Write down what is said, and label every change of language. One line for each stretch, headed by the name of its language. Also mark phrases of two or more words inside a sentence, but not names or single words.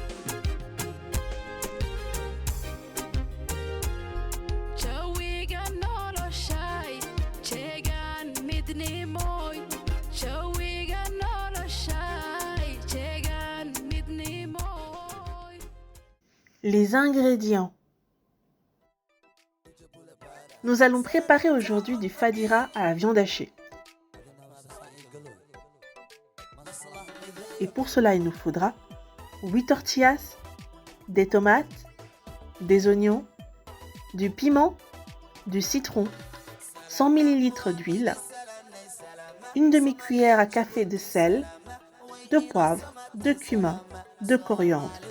Somali: Jawiga noloshay jeegaan midnimoy Jawiga noloshay jeegaan midnimoy.
French: Les ingrédients. Nous allons préparer aujourd'hui du fadira à la viande hachée. Et pour cela, il nous faudra 8 tortillas, des tomates, des oignons, du piment, du citron, 100 ml d'huile, une demi-cuillère à café de sel, de poivre, de cumin, de coriandre,